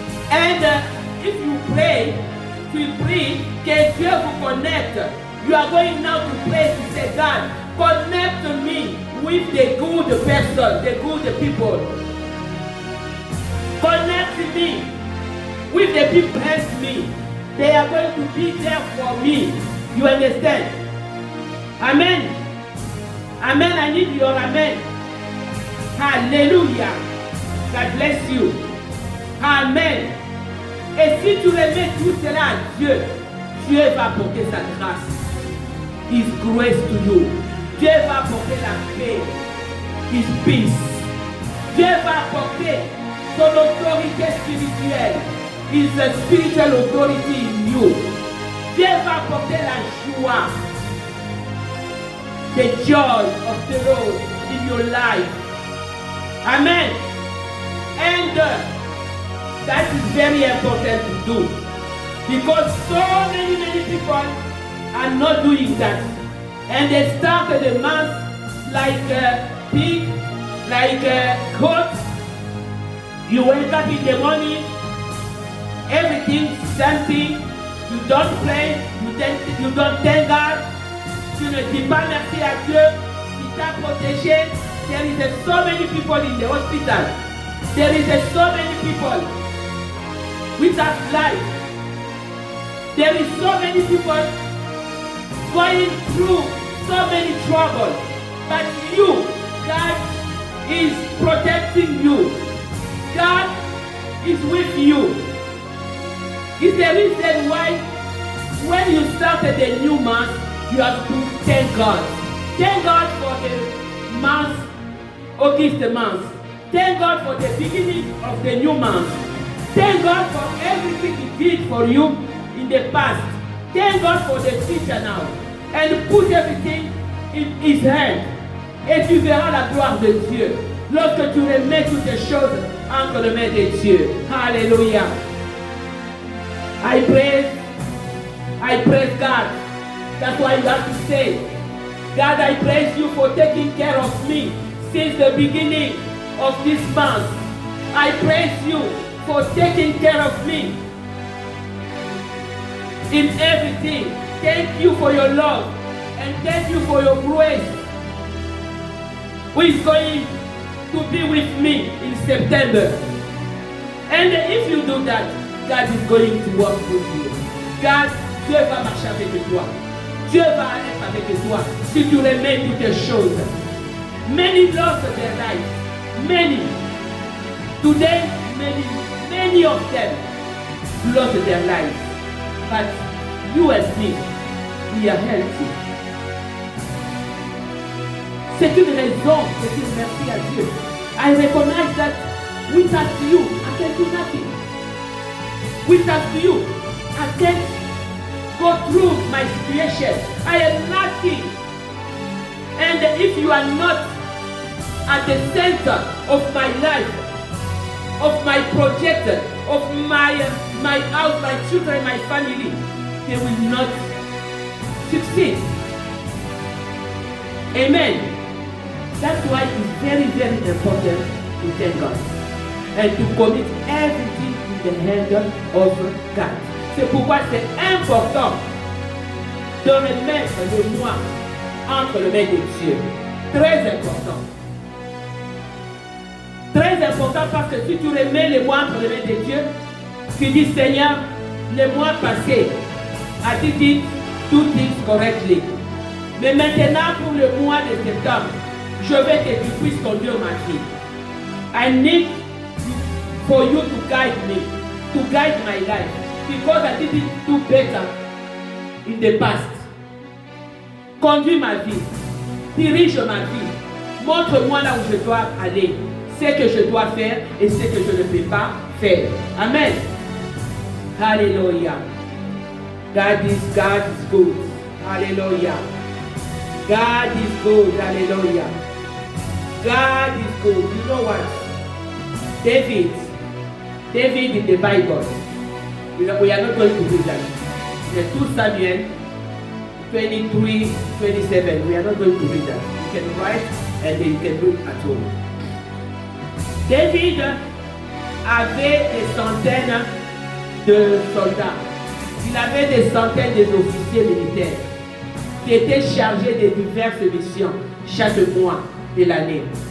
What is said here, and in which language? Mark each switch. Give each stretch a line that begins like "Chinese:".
English: And if you pray,
French: que Dieu vous connecte.
English: You are going now to pray to say, God, connect me with the good person, the good people. Connect me If the people hate me, they are going to be there for me. You understand? Amen. Amen. I need your amen. Hallelujah. God bless you. Amen.
French: Et si tu remets tout cela à Dieu, Dieu va apporter sa grâce.
English: His grace to you.
French: Dieu va apporter la paix.
English: His peace.
French: Dieu va apporter son autorité spirituelle.
English: His spiritual authority in you.
French: Dieu va apporter la joie.
English: The joy of the Lord in your life. Amen. And that is very important to do. Because so many people are not doing that. And they start the mass like pig, like goat. You wake up in the morning, everything, something. You don't pray, you don't thank God.
French: Tu ne dis pas merci à Dieu qui t'a protégé.
English: There is so many people in the hospital. There is so many people without life. There is so many people going through so many troubles. But you, God is protecting you. God is with you. It's the reason why when you started a new month, you have to thank God. Thank God for the month, August month. Thank God for the beginning of the new month. Thank God for everything He did for you in the past. Thank God for the future now. And put everything in His hand.
French: Et tu verras la gloire de Dieu. Lorsque tu remets toutes les choses entre les mains de Dieu.
English: Hallelujah. I praise God. That's why you have to say, God, I praise you for taking care of me since the beginning of this month. I praise you for taking care of me in everything. Thank you for your love and thank you for your grace, who is going to be with me in September. And if you do that, God is going to work with you.
French: God, Dieu va marcher avec toi. Dieu va être avec toi si tu remets toutes les choses.
English: Many lost their lives. Many. Today, many of them lost their lives. But you and me, we are healthy.
French: C'est une raison de dire merci à Dieu.
English: I recognize that without you, I can do nothing. Without you, I can't go through my situation. I am nothing. And if you are not at the center of my life, of my project, of my house, my children, my family, they will not succeed. Amen. That's why it's very, very important to thank God and to commit everything in the hand of God.
French: C'est pourquoi c'est important de remettre le moi entre les mains de Dieu. Très important. Très important parce que si tu remets le moi entre les mains de Dieu, tu dis Seigneur, le mois passé,
English: I did do things correctly.
French: Mais maintenant pour le mois de septembre, je veux que tu puisses conduire ma vie.
English: I need for you to guide me, to guide my life. Because I didn't do better in the past.
French: Conduis ma vie. Dirige ma vie. Montre-moi là où je dois aller. Ce que je dois faire et ce que je ne peux pas faire.
English: Amen. Hallelujah. God is good. Hallelujah. God is good. Hallelujah. God is good. You know what? David in the Bible. We are not going to read that. The 2 Samuel 23-27. We are not going to read that. You can write and then you can read at home.
French: David avait des centaines de soldats. Il avait des centaines d'officiers militaires qui étaient chargés de diverses missions chaque mois de l'année.